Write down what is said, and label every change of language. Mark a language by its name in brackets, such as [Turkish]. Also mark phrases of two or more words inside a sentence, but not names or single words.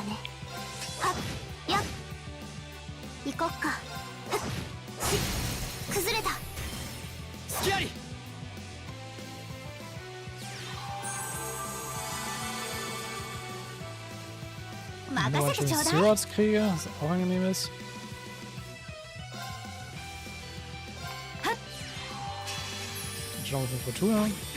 [Japanese] はっ。やっ。行こっか。はっ。崩れた。隙あり。任せてちょうだい。 [German] Swordskrieger, was auch angenehm ist. Schauen wir für Fortuna.